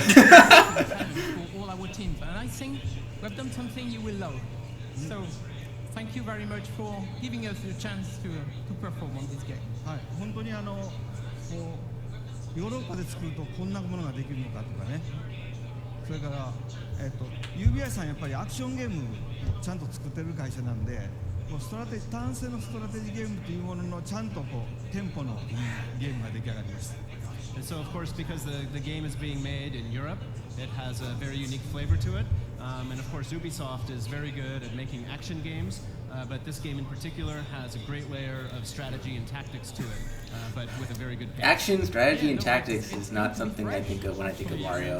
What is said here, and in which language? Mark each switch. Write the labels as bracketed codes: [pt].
[en] For all our teams, and I think we've done something you will love. So, thank you very much for giving us the chance to perform on this game. [ja] はい本当にこうヨーロッパで作るとこんなものができるのかとかねそれからUBI さんやっぱりアクションゲームをちゃんと作ってる会社なんでもう単性のストラテジーゲームというもののちゃんとこうテンポのいいゲームが出来上がりました [en] And so, of course, because the game is being made in Europe, it has a very unique flavor to it. And of course, Ubisoft is very good at making action games, but this game in particular has a great layer of strategy and tactics to it, but with a very good pace. Action, strategy, and tactics is not something I think of when I think of Mario.